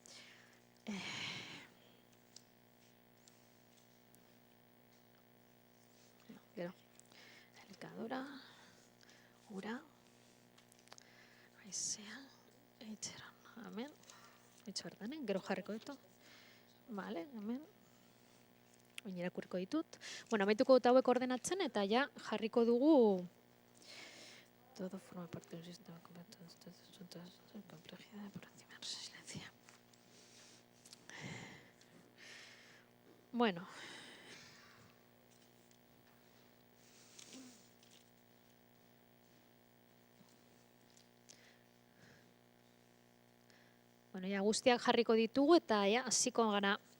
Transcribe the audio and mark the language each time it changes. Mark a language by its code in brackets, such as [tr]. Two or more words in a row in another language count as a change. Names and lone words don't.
[eu] Gero, elikadura, ura, haizea, eitzeran, hemen, eitz bertan, gero jarriko ditu. Vale, hemen. Oin irakurriko ditut. Bueno, amaituko dut hauek ordenatzen eta ja jarriko dugu [es] todo forma parte del sistema complejidad por encima de resiliencia. [eu] Bueno. Bueno, ja guztiak jarriko ditugu eta ja hasiko gara.